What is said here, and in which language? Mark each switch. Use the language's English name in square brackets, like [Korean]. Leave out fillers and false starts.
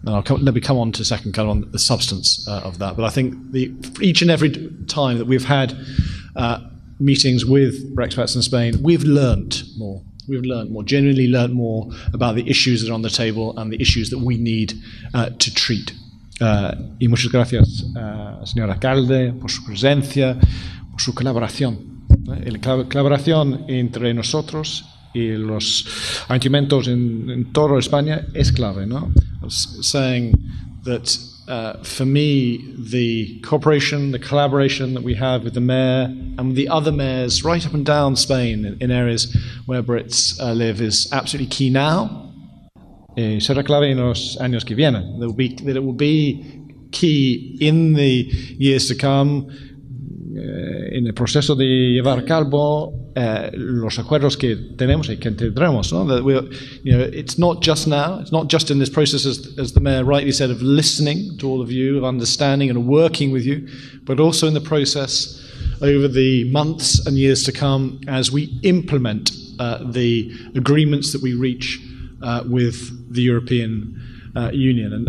[English] And let me come on to a second kind of on the substance of that. But I think each and every time that we've had meetings with Brexpats in Spain, we've learnt more. Genuinely learnt more about the issues that are on the table and the issues that we need to treat. [Spanish] Y muchas gracias, señora alcalde, por su presencia, por su colaboración. La colaboración entre nosotros y los ayuntamientos en toda España es clave, ¿no? [English] I was saying that for me, the cooperation, the collaboration that we have with the mayor and with the other mayors right up and down Spain in areas where Brits live is absolutely key now. [Spanish] Será clave en los años que vienen. [English] That it will be key in the years to come. [Spanish] En el proceso de llevar a cabo los acuerdos que tenemos y que tendremos, ¿no? [English] That it's not just now, it's not just in this process, as the Mayor rightly said, of listening to all of you, of understanding and working with you, but also in the process over the months and years to come as we implement the agreements that we reach with the European Union.